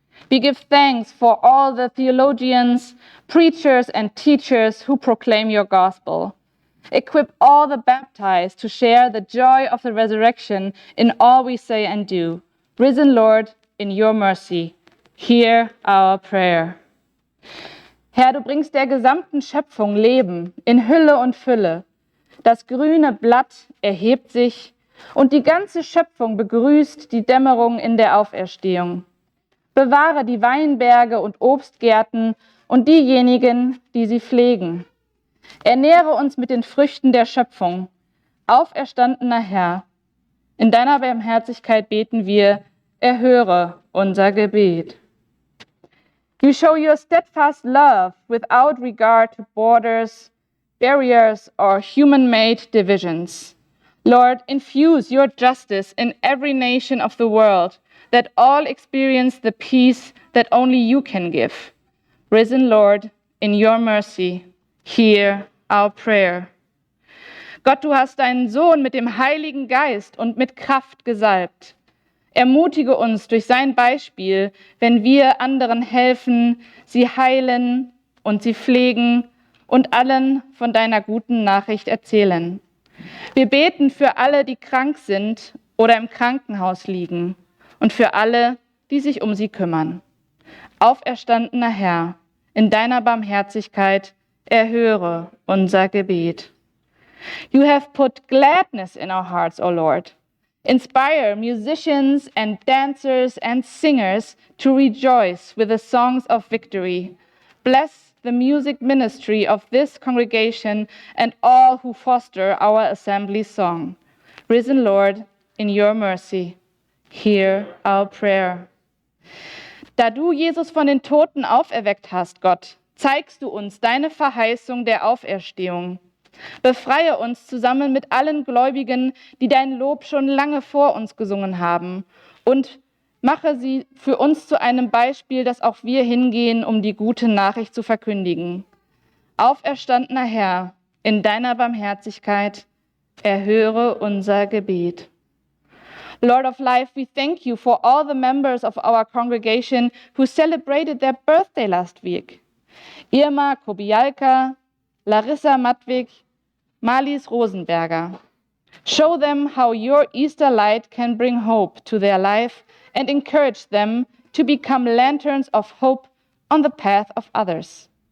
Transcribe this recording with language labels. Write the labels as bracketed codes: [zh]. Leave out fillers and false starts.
[en] We give thanks for all the theologians, preachers, and teachers who proclaim your gospel. Equip all the baptized to share the joy of the resurrection in all we say and do. Risen Lord, in your mercy, hear our prayer. [de] Herr, du bringst der gesamten Schöpfung Leben in Hülle und Fülle. Das grüne Blatt erhebt sich und die ganze Schöpfung begrüßt die Dämmerung in der Auferstehung. Bewahre die Weinberge und Obstgärten und diejenigen, die sie pflegen. Ernähre uns mit den Früchten der Schöpfung. Auferstandener Herr, in deiner Barmherzigkeit beten wir, erhöre unser Gebet. [en] You show your steadfast love without regard to borders, barriers, or human-made divisions. Lord, infuse your justice in every nation of the world, that all experience the peace that only you can give. Risen Lord, in your mercy, hear our prayer. [de] Gott, du hast deinen Sohn mit dem Heiligen Geist und mit Kraft gesalbt. Ermutige uns durch sein Beispiel, wenn wir anderen helfen, sie heilen und sie pflegen und allen von deiner guten Nachricht erzählen. Wir beten für alle, die krank sind oder im Krankenhaus liegen und für alle, die sich um sie kümmern. Auferstandener Herr, in deiner Barmherzigkeit erhöre unser Gebet. [en] You have put gladness in our hearts, O Lord. Inspire musicians and dancers and singers to rejoice with the songs of victory. Bless the music ministry of this congregation and all who foster our assembly song. Risen Lord, in your mercy, hear our prayer. [de] Da du Jesus von den Toten auferweckt hast, Gott, zeigst du uns deine Verheißung der Auferstehung. Befreie uns zusammen mit allen Gläubigen, die dein Lob schon lange vor uns gesungen haben, und mache sie für uns zu einem Beispiel, dass auch wir hingehen, um die gute Nachricht zu verkündigen. Auferstandener Herr, in deiner Barmherzigkeit, erhöre unser Gebet. [en] Lord of life, we thank you for all the members of our congregation who celebrated their birthday last week. Irma Kobialka, Larissa Matwig, Marlies Rosenberger. Show them how your Easter light can bring hope to their life and encourage them to become lanterns of hope on the path of others.